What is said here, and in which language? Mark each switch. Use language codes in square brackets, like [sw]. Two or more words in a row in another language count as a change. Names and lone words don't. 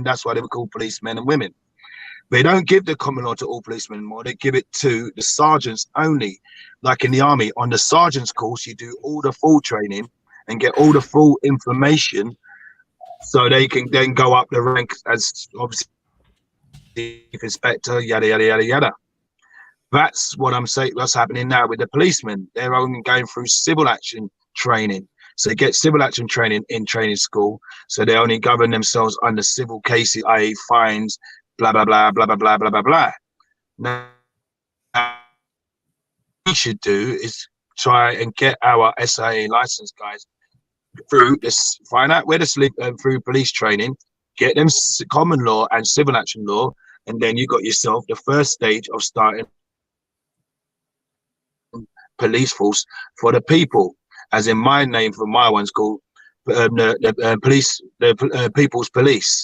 [en] That's why they were called policemen and women. They don't give the common law to all policemen anymore. They give it to the sergeants only. Like in the army, on the sergeant's course, you do all the full training and get all the full information so they can then go up the rank as obviously chief inspector, yada, yada, yada, yada. That's what I'm saying. What's happening now with the policemen. They're only going through civil action training. So they get civil action training in training school. So they only govern themselves under civil cases, i.e. fines, blah, blah, blah, blah, blah, blah, blah, blah, blah. Now, what we should do is try and get our SIA license guys through this, find out where to sleep through police training, get them common law and civil action law, and then you got yourself the first stage of starting police force for the people, as in my name for my one's called the People's Police.